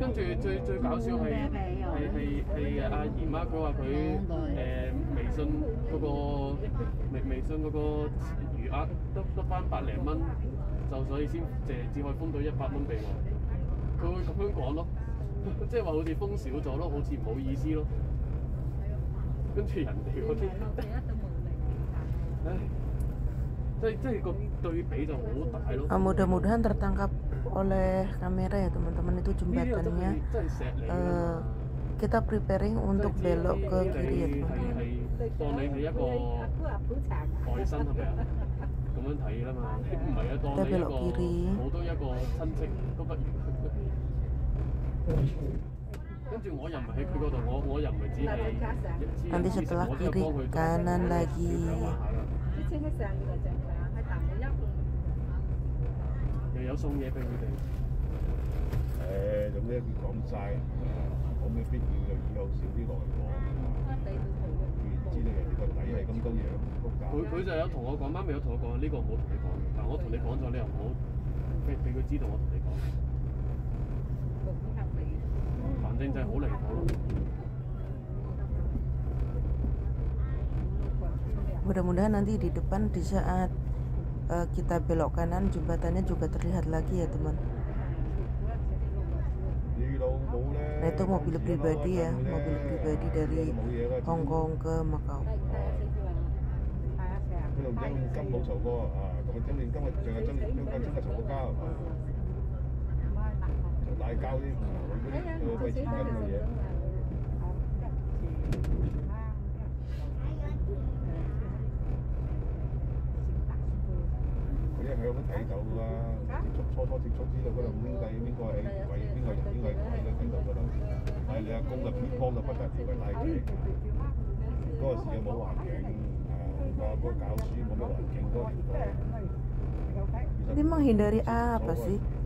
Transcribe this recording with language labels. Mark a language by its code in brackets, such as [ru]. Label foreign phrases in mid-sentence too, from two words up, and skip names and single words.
[yue] 跟住最搞笑係阿姨媽，佢話佢微信嗰個餘額得翻100零蚊，就所以只可以封到100蚊俾我。佢會咁樣講咯，即係話好似封少咗咯，好似唔好意思咯。跟住人哋嗰啲，唉。即係個對比就好大咯。 [id] Mudah-mudahan tertangkap oleh kamera ya teman-teman, itu jembatannya. Kita preparing untuk belok ke kiri ya teman-teman. [yue] 當你係一個外甥係咪啊？咁樣睇啦嘛，唔係啊，當你一個好多一個親戚都不如。跟住我又唔係喺佢嗰度，我又唔係只係。 [id] Nanti setelah kiri kanan lagi. [yue] 又有送嘢俾佢哋。咁呢講晒，冇咩必要就以後少啲來往。知道人哋個底係咁多樣複雜。佢就有同我講，媽咪有同我講，呢個唔好同你講。但我同你講咗，你又唔好俾佢知道我同你講。反正就係好離譜咯。 [id] Mudah-mudahan nanti di depan di saat kita belok kanan jembatannya juga terlihat lagi ya teman. Nah itu mobil pribadi ya, mobil pribadi dari Hong Kong ke Macau. [yue] 佢同張金冇嘈過啊，同佢張連金啊，淨係張真係嘈過交，就大交啲費錢金嘅嘢。佢一向都睇到啦，初接觸知道嗰兩兄弟邊個係為邊個人邊個係鬼都睇到㗎啦。但係你阿公就偏幫到不得了嘅拉佢，嗰個時又冇環境。 [id] Aku kau sih mau bikin kok. Ini menghindari apa sih?